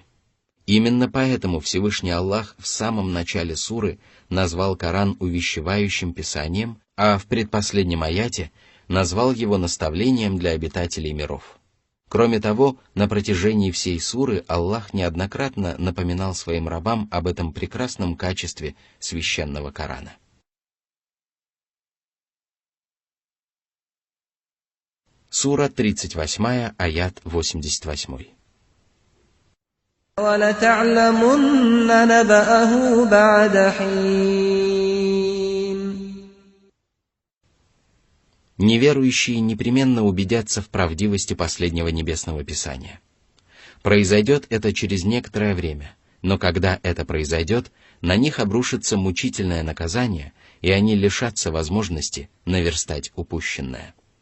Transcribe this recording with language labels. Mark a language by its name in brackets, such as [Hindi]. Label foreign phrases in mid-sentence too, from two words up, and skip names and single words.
[Russian] Именно поэтому Всевышний Аллах в самом начале суры назвал Коран увещевающим писанием, а в предпоследнем аяте назвал его наставлением для обитателей миров. Кроме того, на протяжении всей суры Аллах неоднократно напоминал своим рабам об этом прекрасном качестве священного Корана. Сура 38, аят 88. [Arabic] وَلَتَعْلَمُنَّ نَبَأَهُ بَعْدَ حِينٍ. [Russian] Неверующие непременно убедятся в правдивости последнего небесного писания. Произойдет это через некоторое время, но когда это произойдет, на них обрушится мучительное наказание, и они лишатся возможности наверстать упущенное.